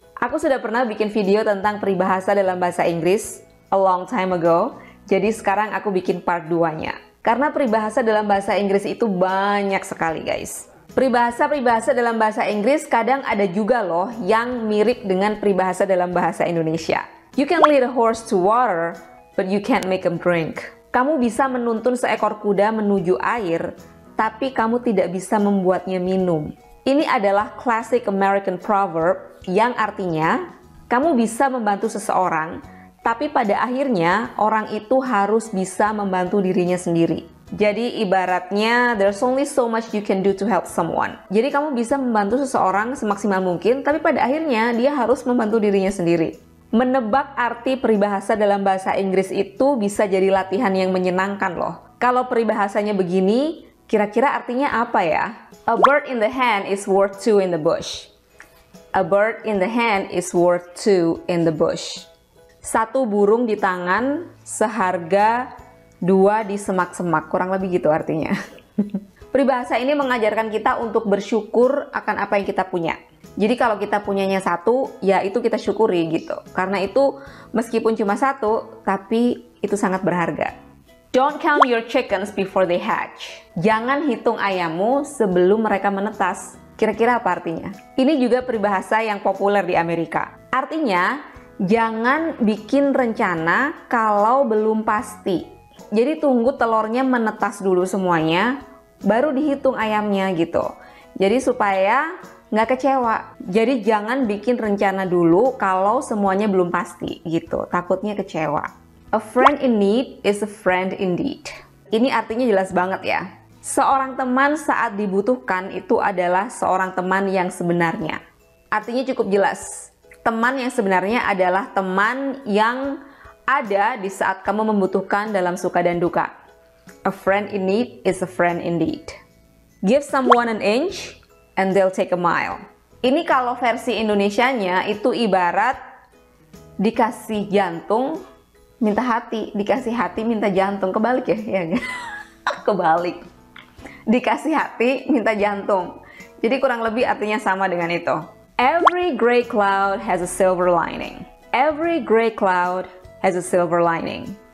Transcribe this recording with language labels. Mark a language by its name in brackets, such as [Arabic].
[Indonesian] Aku sudah pernah bikin video tentang peribahasa dalam bahasa Inggris [English] a long time ago, [Indonesian] jadi sekarang aku bikin part 2-nya. Karena peribahasa dalam bahasa Inggris itu banyak sekali guys. Peribahasa-peribahasa dalam bahasa Inggris kadang ada juga loh yang mirip dengan peribahasa dalam bahasa Indonesia. [English] You can lead a horse to water, but you can't make him drink. [Indonesian] Kamu bisa menuntun seekor kuda menuju air, tapi kamu tidak bisa membuatnya minum. Ini adalah [English] classic American proverb [Indonesian] yang artinya kamu bisa membantu seseorang, tapi pada akhirnya orang itu harus bisa membantu dirinya sendiri. Jadi ibaratnya [English] there's only so much you can do to help someone. [Indonesian] Jadi kamu bisa membantu seseorang semaksimal mungkin, tapi pada akhirnya dia harus membantu dirinya sendiri. Menebak arti peribahasa dalam bahasa Inggris itu bisa jadi latihan yang menyenangkan loh. Kalau peribahasanya begini, kira-kira artinya apa ya? [English] A bird in the hand is worth two in the bush. A bird in the hand is worth two in the bush. [Indonesian] Satu burung di tangan seharga dua di semak-semak. Kurang lebih gitu artinya. Peribahasa ini mengajarkan kita untuk bersyukur akan apa yang kita punya. Jadi kalau kita punyanya satu, ya itu kita syukuri gitu. Karena itu meskipun cuma satu, tapi itu sangat berharga. [English] Don't count your chickens before they hatch. [Indonesian] Jangan hitung ayammu sebelum mereka menetas. Kira-kira apa artinya? Ini juga peribahasa yang populer di Amerika. Artinya, jangan bikin rencana kalau belum pasti. Jadi tunggu telurnya menetas dulu semuanya, baru dihitung ayamnya gitu. Jadi supaya nggak kecewa. Jadi jangan bikin rencana dulu kalau semuanya belum pasti gitu. Takutnya kecewa. [English] A friend in need is a friend indeed. [Indonesian] Ini artinya jelas banget ya. Seorang teman saat dibutuhkan itu adalah seorang teman yang sebenarnya. Artinya cukup jelas. Teman yang sebenarnya adalah teman yang ada di saat kamu membutuhkan dalam suka dan duka. [English] A friend in need is a friend indeed. Give someone an inch and they'll take a mile. [Indonesian] Ini kalau versi Indonesianya itu ibarat dikasih jantung minta hati, dikasih hati minta jantung. Kebalik ya? Ya kebalik. Dikasih hati minta jantung. Jadi kurang lebih artinya sama dengan itu. [English] Every gray cloud has a silver lining. Every gray cloud has a silver lining.